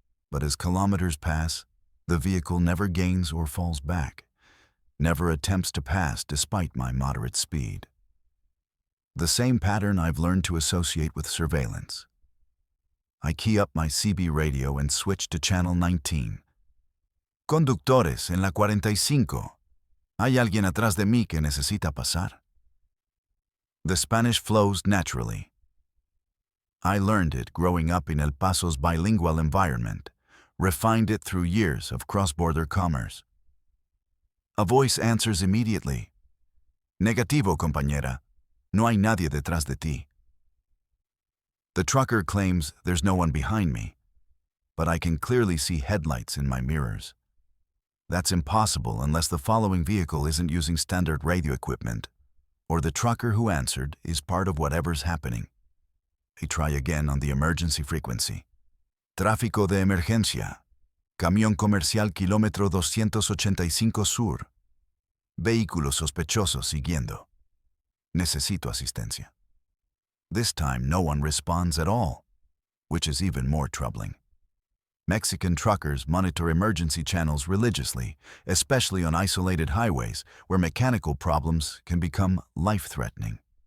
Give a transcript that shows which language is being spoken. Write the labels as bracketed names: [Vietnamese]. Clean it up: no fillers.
[English] But as kilometers pass, the vehicle never gains or falls back, never attempts to pass despite my moderate speed. The same pattern I've learned to associate with surveillance. I key up my CB radio and switch to channel 19. [Spanish] Conductores en la 45. Hay alguien atrás de mí que necesita pasar. [English] The Spanish flows naturally. I learned it growing up in El Paso's bilingual environment, refined it through years of cross-border commerce. A voice answers immediately. [Spanish] Negativo, compañera. No hay nadie detrás de ti. [English] The trucker claims there's no one behind me, but I can clearly see headlights in my mirrors. That's impossible unless the following vehicle isn't using standard radio equipment, or the trucker who answered is part of whatever's happening. I try again on the emergency frequency. [Spanish] Tráfico de emergencia. Camión comercial kilómetro 285 sur. Vehículo sospechoso siguiendo. Necesito asistencia. [English] This time no one responds at all, which is even more troubling. Mexican truckers monitor emergency channels religiously, especially on isolated highways where mechanical problems can become life-threatening.